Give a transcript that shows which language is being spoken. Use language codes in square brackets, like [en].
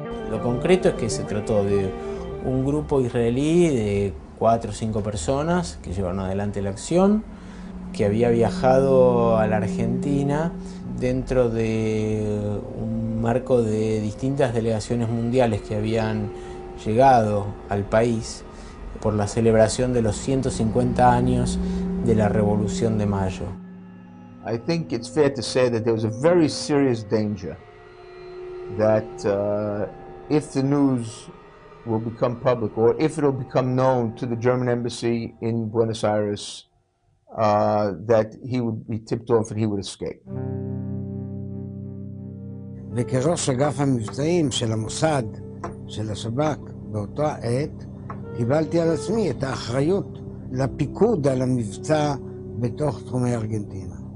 [es] Lo concreto es que se trató de un grupo israelí de 4 o 5 personas que llevaron adelante la acción, que había viajado a la Argentina dentro de un marco de distintas delegaciones mundiales que habían llegado al país por la celebración de los 150 años de la Revolución de Mayo. [en] I think it's fair to say that there was a very serious danger that if the news will become public, or if it will become known to the German embassy in Buenos Aires, that he would be tipped off and he would escape. [he] וכראש אגף המבצעים של המוסד, של השב"כ, באותה עת, קיבלתי על עצמי את האחריות לפיקוד על המבצע בתוך תחומי ארגנטינה.